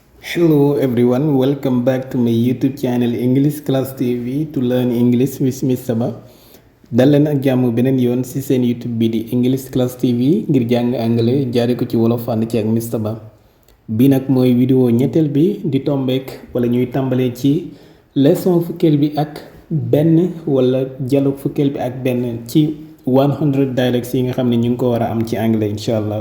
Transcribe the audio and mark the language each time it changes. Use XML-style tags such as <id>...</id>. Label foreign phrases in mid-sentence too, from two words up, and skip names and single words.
<en>Hello everyone, welcome back to my YouTube channel English Class TV to learn English with Mr. Ba.</en> <wo>dal leen ak jàmm beneen yoon ci seen YouTube bi di English Class TV ngir jàng anglais jaare ko ci wolof ànd ci ak Mr. Ba. bi nag mooy vidéo ñetteel bi di tombeek wala ñuy tàmbalee ci leçon fukkeel bi ak benn wala dialogue fukkeel bi ak benn ci 100 dialects yi nga xam ne ñu ngi ko war a am ci anglais</wo> <ar>إن شاء الله.</ar>